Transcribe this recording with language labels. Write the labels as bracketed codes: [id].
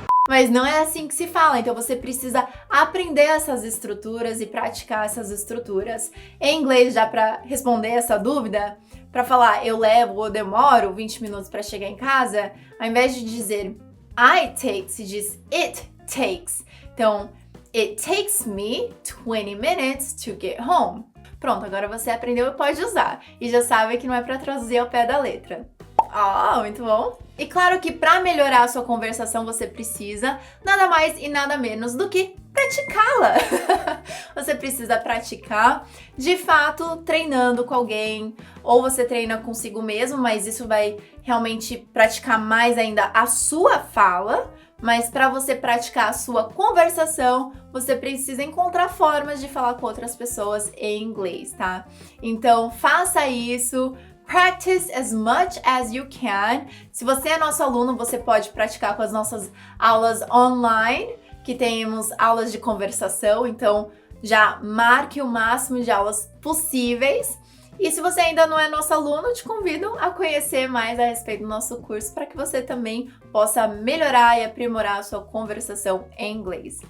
[pt] Mas não é assim que se fala, então você precisa aprender essas estruturas e praticar essas estruturas. Em inglês, já para responder essa dúvida, para falar eu levo ou demoro 20 minutos para chegar em casa, ao invés de dizer [en] I take, [pt] se diz [en] it takes. Então, it takes me 20 minutes to get home. [pt] Pronto, agora você aprendeu e pode usar. E já sabe que não é para traduzir ao pé da letra. Muito bom! E claro que para melhorar a sua conversação você precisa nada mais e nada menos do que praticá-la. Você precisa praticar, de fato, treinando com alguém, ou você treina consigo mesmo, mas isso vai realmente praticar mais ainda a sua fala. Mas para você praticar a sua conversação, você precisa encontrar formas de falar com outras pessoas em inglês, tá? Então, faça isso. [en] Practice as much as you can. [pt] Se você é nosso aluno, você pode praticar com as nossas aulas online, que temos aulas de conversação, então já marque o máximo de aulas possíveis. E se você ainda não é nosso aluno, te convido a conhecer mais a respeito do nosso curso para que você também possa melhorar e aprimorar a sua conversação em inglês.